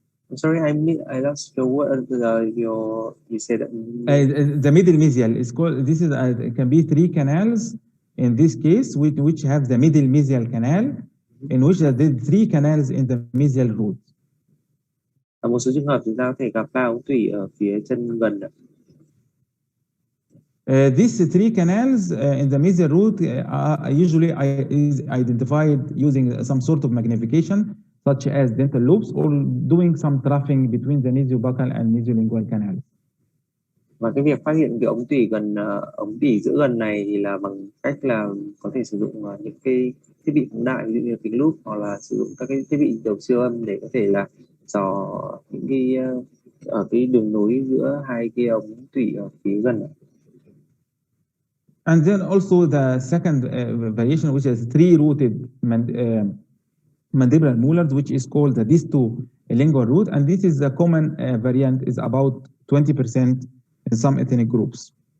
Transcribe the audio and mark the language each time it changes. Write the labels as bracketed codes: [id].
[en] I'm sorry, I lost your word. You said the middle mesial is called. This is it can be 3 canals in this case, which have the middle mesial canal, in which there are 3 canals in the mesial root. [vi] Ở một số trường hợp chúng ta có thể gặp 3 ống tủy ở phía chân gần. [en] These 3 canals in the mesial root usually is identified using some sort of magnification, such as dental loops, or doing some troughing between the mesiobuccal and mesiolingual canals. [vi] Và cái việc phát hiện cái ống tủy ống tủy giữa gần này thì là bằng cách là có thể sử dụng những cái thiết bị phóng đại, ví dụ như kính lúp, hoặc là sử dụng các cái thiết bị đầu siêu âm để có thể là dò những cái ở cái đường nối giữa hai cái ống tủy ở phía gần. [en] And then also the second variation, which is 3-rooted mandibular molars, which is called the distolingual root, and this is a common variant, is about 20% in some ethnic groups.